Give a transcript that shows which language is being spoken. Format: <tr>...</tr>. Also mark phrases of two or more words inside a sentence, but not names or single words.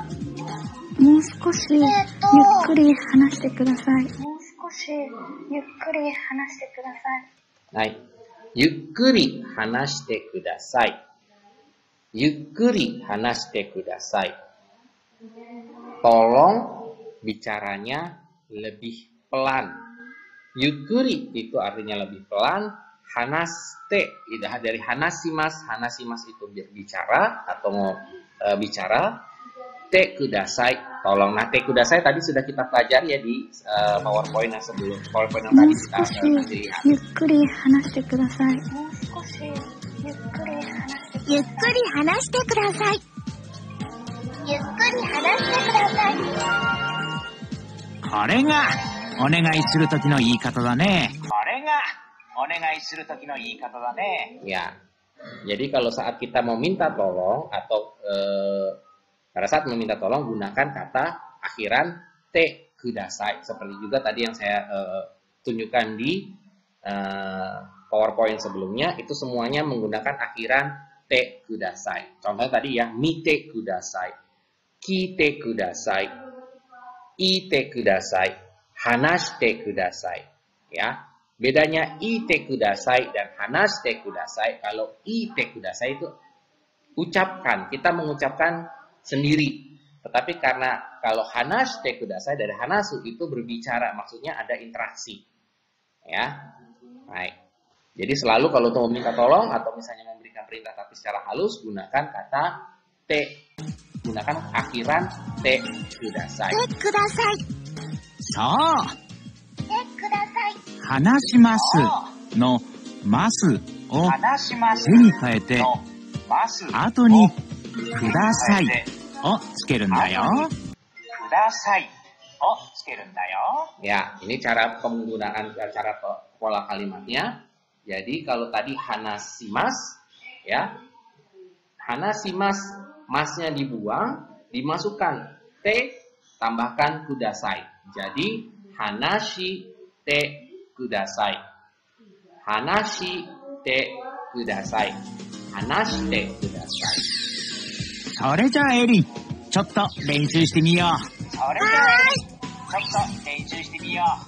<ja>もう少しゆっくり話してください。もう少しゆっくり話してください。はい。ゆっくり話してください。ゆっくり話してください。</ja> <id>Tolong bicaranya lebih pelan. Yukuri itu artinya lebih pelan. Hanaste, dari hanasimas. Hanasimas itu berbicara atau mau bicara.</id> <ja>てください, tolong.</ja> <id>Nah,</id> <ja>てください</ja> <id>tadi sudah kita pelajari ya di PowerPoint yang sebelum. PowerPoint yang tadi kita lihat.</id> <ja>ゆっくり話してください. ゆっくり話してください。ゆっくり話してください。これがお願いするときの言い方だね。これがお願いするときの言い方だね。</ja> <id>Ya. Jadi kalau saat kita mau minta tolong atau pada saat meminta tolong gunakan kata akhiran</id> <ja>てください.</ja> <id>Seperti juga tadi yang saya tunjukkan di PowerPoint sebelumnya, itu semuanya menggunakan akhiran</id> <ja>てください.</ja> <id>Contohnya tadi ya,</id> <ja>見てください、来てください、言ってください、話してください.</ja> <id>Ya, bedanya</id> <ja>言ってください</ja> <id>dan</id> <ja>話してください.</ja> <id>Kalau</id> <ja>言ってください</ja> <id>itu ucapkan, kita mengucapkan sendiri. Tetapi karena kalau</id> <ja>話してください</ja> <id>dari hanasu itu berbicara, maksudnya ada interaksi. Ya, baik. Jadi selalu kalau untuk meminta tolong atau misalnya memberikan perintah tapi secara halus, gunakan kata te. Gunakan akhiran</id> <ja>てください. てください. そう。てください。話しますのますを手に変えて、後にくださいをつけるんだよ。くださいをつけるんだよ。</ja> <id>Ya, ini cara penggunaan cara pola kalimatnya. Jadi kalau tadi hanasimas, ya, hanasimas, masnya dibuang, dimasukkan te, tambahkan kudasai.</id> <ja>Jadi 話してください、話してください、話してください. それじゃあエリン、ちょっと練習してみよう。それじゃあエリン、ちょっと練習してみよう。</ja>